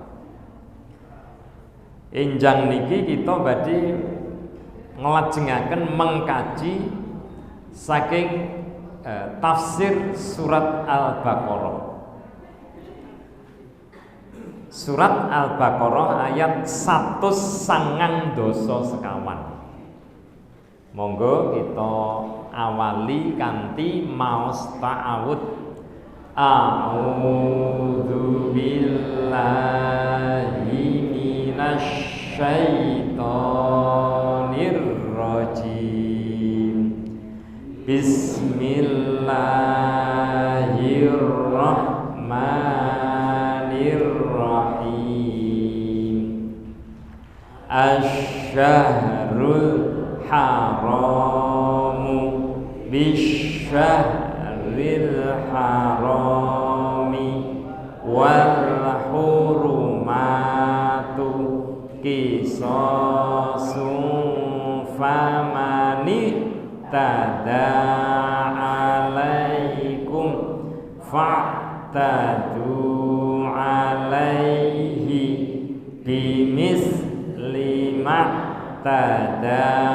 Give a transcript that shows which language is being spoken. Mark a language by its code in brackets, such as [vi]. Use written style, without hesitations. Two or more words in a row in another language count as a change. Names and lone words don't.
[jv] Enjang niki kita badhe nglajengaken mengkaji saking tafsir surat Al-Baqarah. Surat Al-Baqarah ayat 192. Monggo kita awali kanthi maos ta'awud. [ar] أعوذ بالله من الشيطان الرجيم. Bismillahirrahmanirrahim. الشهر الحرام بالشهر الحرام و الحرمات قصاص فمن اعتدى عليكم فاعتدوا عليه بمثل ما اعتدى